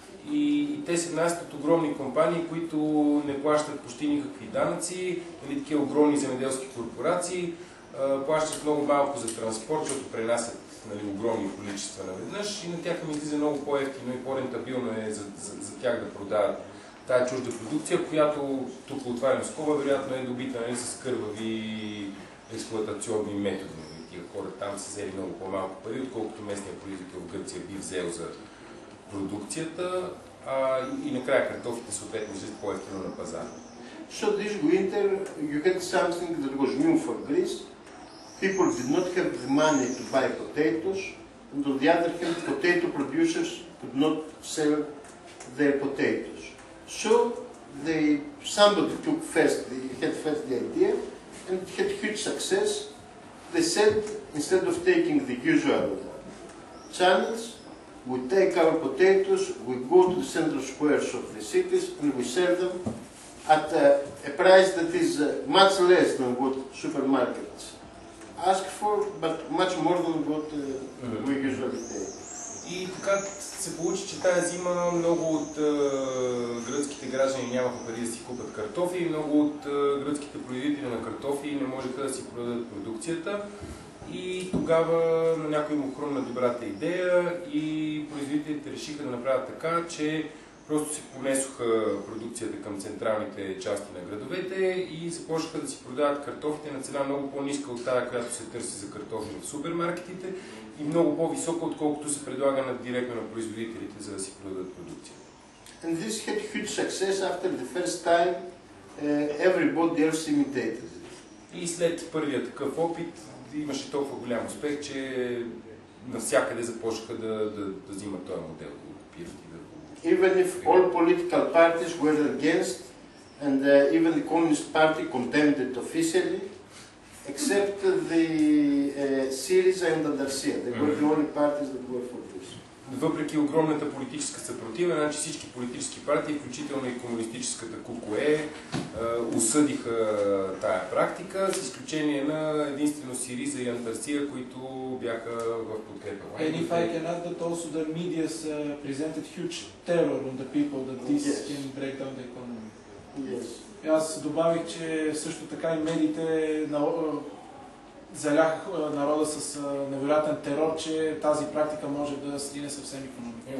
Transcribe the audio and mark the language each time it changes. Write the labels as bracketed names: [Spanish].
[Bulgarian] И те се внасят от огромни компании, които не плащат почти никакви данъци, или такива огромни земеделски корпорации, плащат много малко за транспорт, защото пренасят огромни количества наведнъж и на тях им излиза много по-евтино и по-рентабилно е за тях да продават тая чужда продукция, която тук отварям скоба, вероятно е добита с кървави експлоатационни методи. Тия хора там са взели много по-малко пари, отколкото местният производител в Гърция би взел за продукцията, и накрая картофите съответно излизат по-евтино на пазара. [English] So this winter you had something that was new for Greece. People did not have the money to buy potatoes, and on the other hand, potato producers could not sell their potatoes. So somebody had first the idea, and it had huge success. They said, instead of taking the usual channels, we take our potatoes, we go to the central squares of the cities, and we sell them at a price that is much less than what supermarkets ask for, but much more than what we usually take. [Bulgarian] И така се получи, че тази зима много от гръцките граждани нямаха пари да си купят картофи и много от гръцките производители на картофи не можеха да си продадат продукцията. И тогава на някой му хрумна добрата идея и производителите решиха да направят така, че просто си понесоха продукцията към централните части на градовете и започнаха да си продават картофите на цена много по-ниска от тази, която се търси за картофи в супермаркетите и много по-висока, отколкото се предлага директно на производителите, за да си продадат продукцията. [English] And this had huge success after the first time everybody else imitated it. [Bulgarian] И след първия такъв опит имаше толкова голям успех, че навсякъде започнаха да взимат този модел, да го копират и да го... [English] Even if all political parties were against, and even the Communist Party condemned it officially, except the Syriza and Andalusia. They were the only parties that were for this. [Bulgarian] Въпреки огромната политическа съпротива, значи всички политически партии, включително и комунистическата КУКОЕ, осъдиха тая практика, с изключение на единствено Сириза и Антарсия, които бяха в подкрепа. [English] And if I can add that also the media presented huge terror on the people that this can break down the economy. Yes. [Bulgarian] Аз добавих, че също така и медиите заляха народа с невероятен терор, че тази практика може да срине съвсем икономиката.